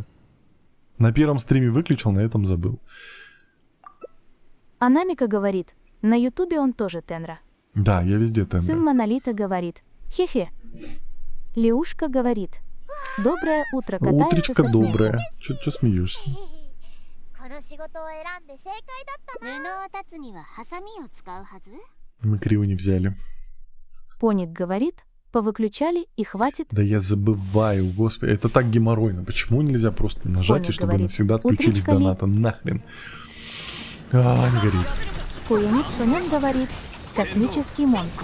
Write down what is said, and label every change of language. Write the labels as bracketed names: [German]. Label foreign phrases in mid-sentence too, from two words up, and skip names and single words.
[Russian] На первом стриме выключил, на этом забыл. Анамика говорит. На ютубе он тоже Тенра. Да, я везде Сын тендер. Монолита говорит. Хе-хе. Леушка говорит. Доброе утро, катается Утречко со смехом. доброе. Чё смеешься? [Japanese] この仕事を選んで正解だったな。布を断つにはハサミを使うはず。 [Russian] Мы Крио не взяли. Поник говорит. Повыключали и хватит. Да я забываю, господи. Это так геморройно. Почему нельзя просто нажать, Поник и чтобы говорит. навсегда отключились Утречка ли? доната? Нахрен. Не горит. Куянит Сонян говорит. Космический монстр.